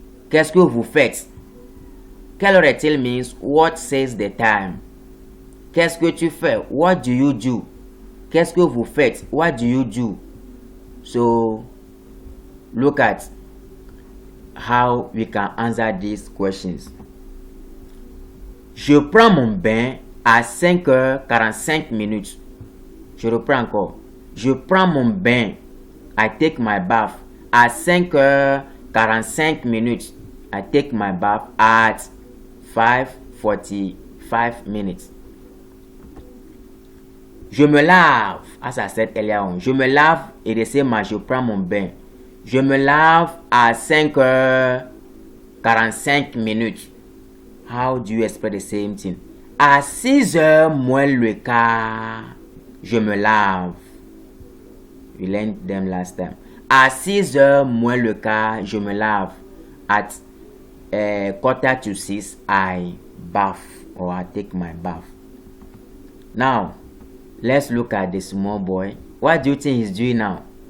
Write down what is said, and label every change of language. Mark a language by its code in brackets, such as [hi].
[fr] Qu'est-ce que vous faites? Quelle heure est-il [en] means what says the time. [fr] Qu'est-ce que tu fais? [en] What do you do? [fr] Qu'est-ce que vous faites? [en] What do you do? So, look at how we can answer these questions. [fr] Je prends mon bain à 5:45. Je reprends encore. Je prends mon bain. [en] I take my bath at 5:45. I take my bath at 5:45. [fr] Je me lave, [en] as I said earlier on. [fr] Je me lave et [en] the same as [fr] je prends mon bain. Je me lave à 5:45. [en] How do you express the same thing? [fr] À 6h moins le quart, je me lave. [en] We learned them last time. [fr] À 6h moins le quart, je me lave. [en] At 5:45, I bath or I take my bath. Now, let's look at the small boy. What do you think he's doing now?